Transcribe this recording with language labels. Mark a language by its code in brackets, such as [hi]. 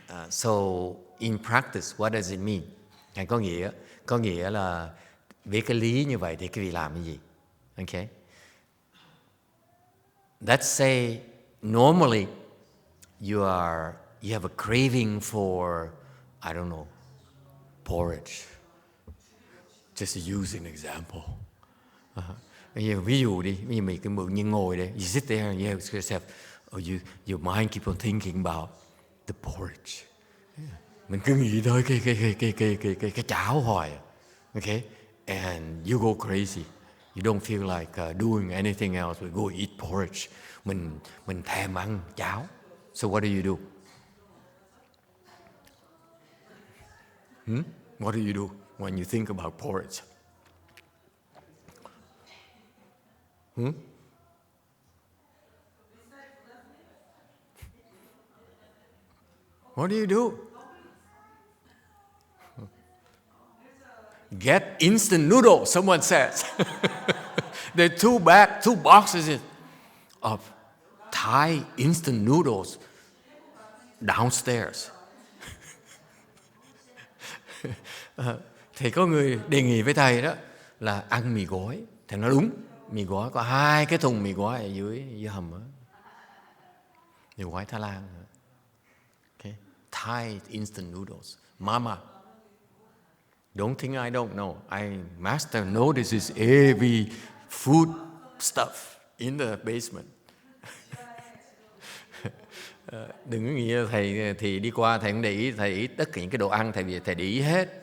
[en] So in practice, what does it mean? [vi] Có nghĩa là với cái lý như vậy thì quý vị làm cái gì? [en] Okay. Let's say normally you have a craving for, I don't know, porridge. Just to use an example. [vi] Ví dụ đi, mình cứ mượn như ngồi đây, [en] you sit there and you have yourself, your mind keep on thinking about the porridge. [vi] Mình cứ nghĩ tới cái cháo hoài, okay? [en] And you go crazy. You don't feel like doing anything else. We go eat porridge. [vi] Mình thèm ăn cháo. [en] So what do? What do when you think about porridge? What do? Get instant noodles, someone says. There are two boxes of Thai instant noodles downstairs. [vi] Thì có người đề nghị với thầy đó là ăn mì gói. Thầy nói đúng, mì gói có 2 cái thùng mì gói ở dưới hầm đó. Mì gói Thái Lan. Okay. [en] Thai instant noodles. [vi] Mama. [en] Don't think I don't know. Master notices every food stuff in the basement. [vi] Đừng có nghĩ thầy thì đi qua thầy không để ý, thầy ý tất cả những cái đồ ăn thầy để ý hết.